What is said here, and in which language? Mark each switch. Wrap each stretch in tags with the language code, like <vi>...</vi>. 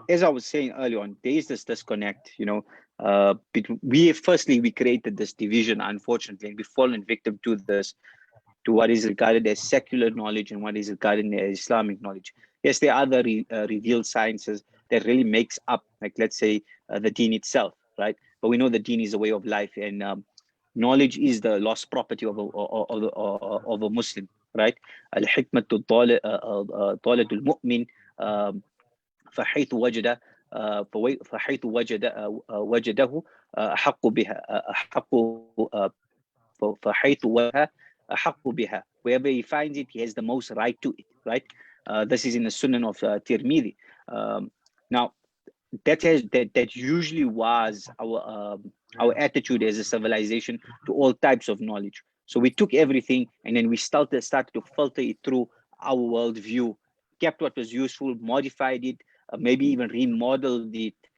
<en>as I was saying earlier on, there is this disconnect, you know. We created this division, unfortunately, and we've fallen victim to this, to what is regarded as secular knowledge and what is regarded as Islamic knowledge. Yes, there are other revealed sciences that really makes up, like, let's say, the deen itself, right? But we know the deen is a way of life, and knowledge is the lost property of a Muslim, right?</en> <ar>Al-hikmatu talad al-mu'min فحيث وجده أحق بها.</ar> <en>Wherever he finds it, he has the most right to it, right? This is in the Sunan of Tirmidhi. Now, that usually was our attitude as a civilization to all types of knowledge. So we took everything and then we started to filter it through our worldview, kept what was useful, modified it, maybe even remodeled it,</en>